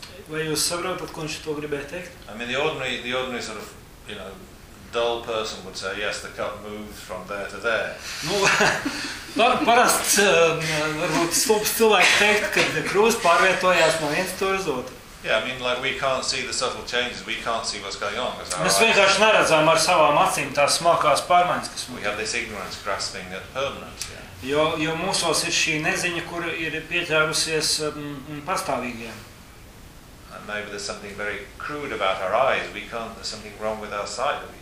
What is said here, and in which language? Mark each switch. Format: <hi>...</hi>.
<lv>Vai jūs saprotat, ko viņš to gribēja teikt?</lv> <en>I mean, the ordinary sort of, you know, dull person would say, yes, the cup moves from there to there.</en> <lv>Nu, parasts varbūt slūpas cilvēks teikt, ka krūze pārvietojās no viens stūra uz otru.</lv> <en>Yeah, I mean, like, we can't see the subtle changes, we can't see what's going on.</en> <lv>Mēs vienkārši neredzām ar savām acīm tās smākās pārmaiņas, kas</lv> <en>mums. We have this ignorance grasping at permanence, yeah.</en> <lv>Jo mūsos ir šī neziņa, kura ir pieķērusies pastāvīgiem.</lv> <en>And maybe there's something very crude about our eyes. We can't, there's something wrong with our sight.</en>